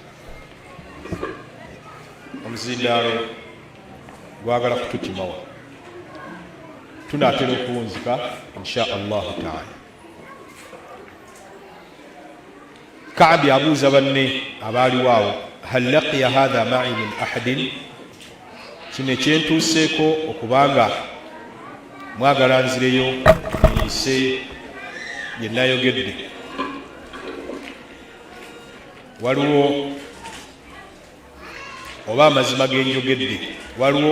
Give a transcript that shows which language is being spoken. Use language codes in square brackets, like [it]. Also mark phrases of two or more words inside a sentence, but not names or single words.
[lg] Omuzindaalo gwagala kutukimawa, tunaatera okuwunzika [ar] إن شاء الله تعالى. [lg] Ka'b abuuza banne abaaliwo awo, [ar] هل لقي هذا معي من أحد, [lg] kino ekyentuuseeko okubanga mwagala nzireyo niyise bye nayogedde. waliwo oba amazima genjogedde waliwo